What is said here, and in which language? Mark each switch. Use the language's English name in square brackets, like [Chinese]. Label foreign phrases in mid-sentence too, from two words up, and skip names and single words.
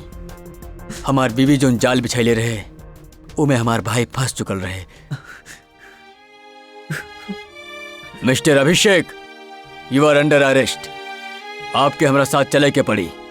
[Bhojpuri] हमार बीवी जो जाल बिछाइले रहे उमे हमार भाई फंस चुकल रहे। [English] मिस्टर अभिषेक, you are under arrest. [Bhojpuri] आपके हमरा साथ चले के पड़ी।